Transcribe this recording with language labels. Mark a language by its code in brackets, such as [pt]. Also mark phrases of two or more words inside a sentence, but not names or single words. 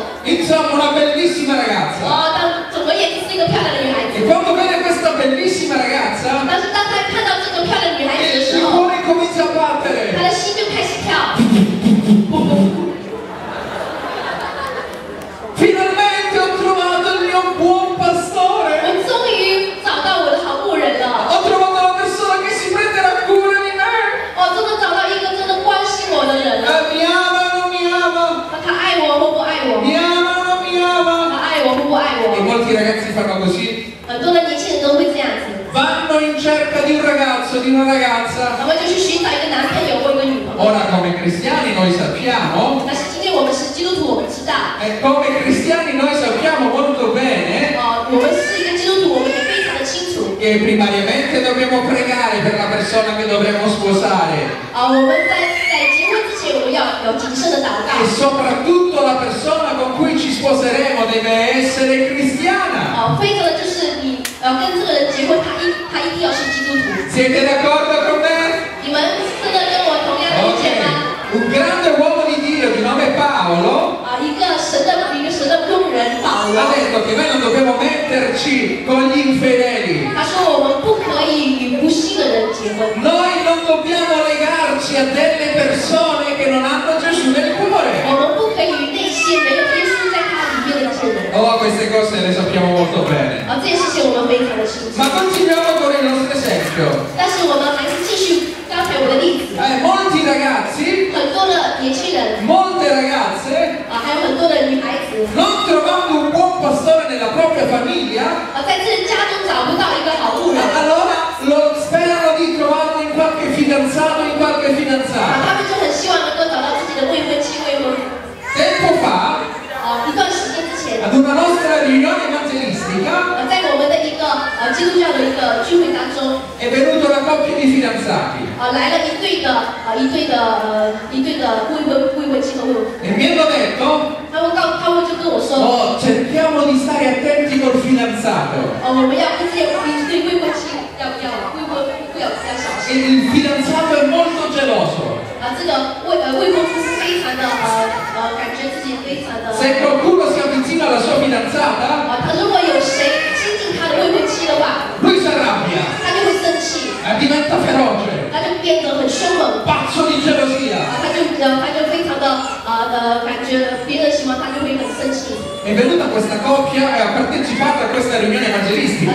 [it] Insomma, una bellissima ragazza. [zh] 总而言之是一个漂亮的女孩 [it] E [zh] 子。 [it] quando vede questa bellissima ragazza, [zh] 但是当他看到这个漂亮女孩子的 [it] il [zh] 时 [it] suo [zh] 候， [it] cuore comincia a [zh] 他 [it] battere. [zh] 的心就开始跳。 [it] Finalmente ho trovato il mio buon [zh] 我 [it] pastore. [zh] 终于找到我的好牧人了。 [it] Ho trovato la persona che si prenderà cura di me. [zh] 真的找到一个真的关心我的人了。 [it] Mi ama o non mi ama? [zh] 他爱我或不爱我？ [it] Mi ama o non mi ama? [zh] 他爱我或不爱 [it] E [zh] 我？ [it] molti ragazzi fanno così. [zh] 很多的年轻人都会这样子， [it] Vanno in cerca di un ragazzo, di una ragazza. [zh] 他们就去寻找一个男朋友或一个女朋友。 [it] Ora, come cristiani, noi sappiamo, [zh] 但是今天我们是基督徒，我们知道， [it] come cristiani, noi sappiamo molto bene [zh] 我们是一个基督徒，我们也非常的清楚， [it] che primariamente dobbiamo pregare per la persona che dovremo sposare [zh] 我们在结婚之前，我们要有谨慎的祷告 [it] e，soprattutto la persona con cui ci sposeremo deve essere cristiana. [zh] 非常的就是你跟这个人结婚，他一定要是基督徒。 [it] Siete d'accordo con me? [zh] 你们真的跟我同样的意见吗？ [it] Un grande uomo di Dio di nome Paolo [zh] 一个神的工人保 [it] ha [zh] 罗， [it] detto che noi non dobbiamo metterci con gli infedeli. [zh] 他说我们不可以与不信的人结婚， [it] Noi non dobbiamo legarci a delle persone che non hanno Gesù nel cuore. [zh] 我们不可以与那些没有耶稣在他里面的一些人。 [it] Oh, queste cose le sappiamo molto bene. [zh] 这件事情我们非常的清楚。 [it] Ma continuiamo con il nostro esempio. [zh] 但是我们还是继续刚才我的例子， [it] Molti ragazzi, [zh] 很多的年轻人 [it] molte ragazze, [zh] 还有很多的女孩子 [it] non trovando un buon pastore nella propria famiglia, [zh] 在自己家中找不到一个好牧人， [it] allora sperano di trovarlo in qualche fidanzato, in qualche fidanzata. [zh] 他们就很希望能够找到自己的未婚妻、未婚夫。 [it] Tempo fa, [zh] 一段时间之前， [it] ad una nostra riunione evangelistica, [zh] 在我们的一个基督教的一个聚会当中， [it] è venuta una coppia di fidanzati [zh] 来了一对的未婚妻和未婚夫。 [it] e mi hanno detto, [zh] 他们就跟我说， [it] oh, cerchiamo di stare attenti col fidanzato. [zh] 我们要跟这一对未婚妻要未婚夫要小 [it] E [zh] 心。 [it] il fidanzato è molto geloso. [zh] 这个未婚夫是非常的感觉自己非常的。 [it] Se qualcuno si avvicina alla sua fidanzata, [zh] 如果有谁亲近他的未婚妻的话， [it] lui si arrabbia, [zh] 他就会生气， [it] diventa feroce, [zh] 他就变得很凶猛， [it] pazzo di gelosia. [zh] 他就非常的感觉别人喜欢他就会很生气。 [it] È venuta questa coppia e ha partecipato a questa riunione evangelistica.